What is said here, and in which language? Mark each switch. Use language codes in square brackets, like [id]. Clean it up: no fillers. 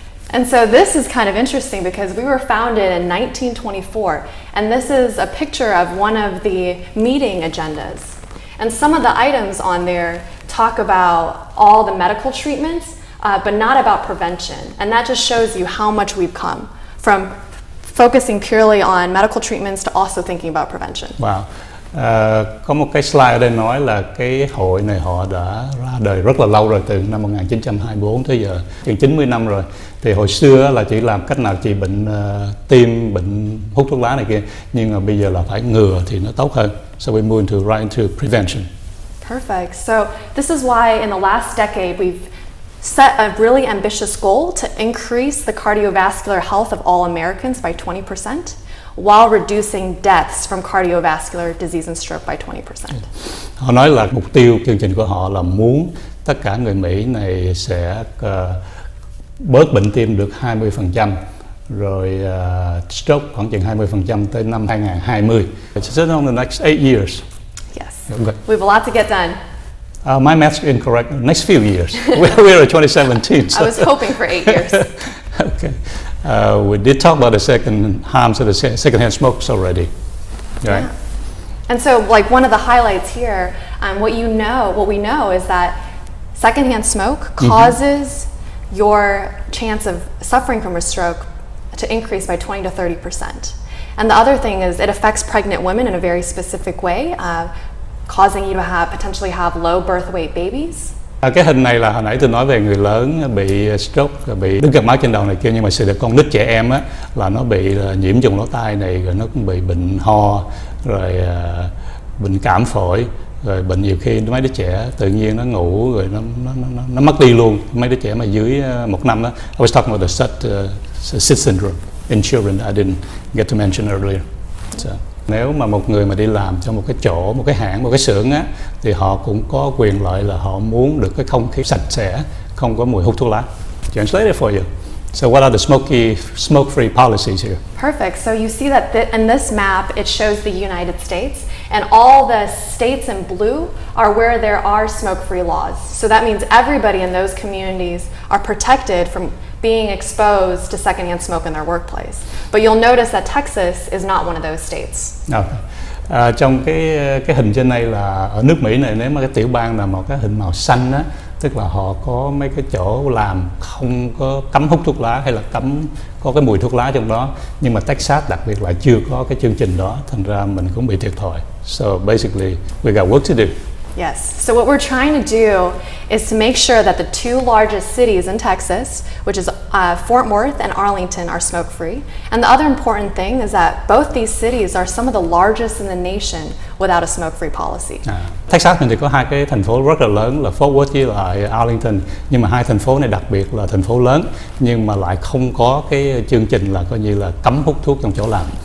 [en] And so this is kind of interesting because we were founded in 1924, and this is a picture of one of the meeting agendas. And some of the items on there talk about all the medical treatments, but not about prevention. And that just shows you how much we've come from focusing purely on medical treatments to also thinking about prevention. Wow. [vi] Có một cái slide ở đây nói là cái hội này họ đã ra đời rất là lâu rồi, từ năm 1924 tới giờ, gần 90 năm rồi. Thì hồi xưa là chỉ làm cách nào trị bệnh tim, bệnh hút thuốc lá này kia, nhưng mà bây giờ là phải ngừa thì nó tốt hơn. [en] So we move right into prevention. Perfect. So this is why in the last decade we've set a really ambitious goal to increase the cardiovascular health of all Americans by 20%. While reducing deaths from cardiovascular disease and stroke by 20%. [vi] Họ nói là mục tiêu chương trình của họ là muốn tất cả người Mỹ này sẽ bớt bệnh tim được 20%, rồi stroke khoảng chừng 20% tới năm 2020. [en] It's in the next 8 years. Yes. Okay. We have a lot to get done. My math's incorrect. Next few years. We're at 2017. So. I was hoping for 8 years. Okay. We did talk about the second harms of the secondhand smokes already, right? Yeah. And so, like one of the highlights here, what we know is that secondhand smoke causes your chance of suffering from a stroke to increase by 20 to 30%. And the other thing is it affects pregnant women in a very specific way, causing you to potentially have low birth weight babies. [vi] Cái hình này là hồi nãy tôi nói về người lớn bị stroke, bị đứt cột máu trên đầu này kia, nhưng mà sự con nít trẻ em á là nó bị nhiễm trùng lỗ tai này, rồi nó cũng bị bệnh ho, rồi bệnh cảm phổi, rồi bệnh nhiều khi mấy đứa trẻ tự nhiên nó ngủ rồi nó mất đi luôn. Mấy đứa trẻ mà dưới 1 năm đó. [en] I was talking about the SID syndrome in children I didn't get to mention earlier. So. [vi] Nếu mà một người mà đi làm cho một cái chỗ, một cái hãng, một cái xưởng á, thì họ cũng có quyền lợi là họ muốn được cái không khí sạch sẽ, không có mùi hút thuốc lá. [en] Translate it for you. So what are the smoke-free policies here? Perfect. So you see that in this map, it shows the United States, and all the states in blue are where there are smoke-free laws. So that means everybody in those communities are protected from being exposed to secondhand smoke in their workplace. But you'll notice that Texas is not one of those states. Okay. [vi] Trong cái hình trên này là ở nước Mỹ này, nếu mà cái tiểu bang là một cái hình màu xanh á, tức là họ có mấy cái chỗ làm không có cấm hút thuốc lá hay là cấm có cái mùi thuốc lá trong đó, nhưng mà Texas đặc biệt lại chưa có cái chương trình đó, thành ra mình cũng bị thiệt thòi. [en] So basically we got work to do. Yes. So what we're trying to do is to make sure that the two largest cities in Texas, which is Fort Worth and Arlington, are smoke-free. And the other important thing is that both these cities are some of the largest in the nation without a smoke-free policy. [vi] Texas mình thì có hai cái thành phố rất là lớn là Fort Worth với lại Arlington, nhưng mà hai thành phố này đặc biệt là thành phố lớn nhưng mà lại không có cái chương trình là coi như là cấm hút thuốc trong chỗ làm.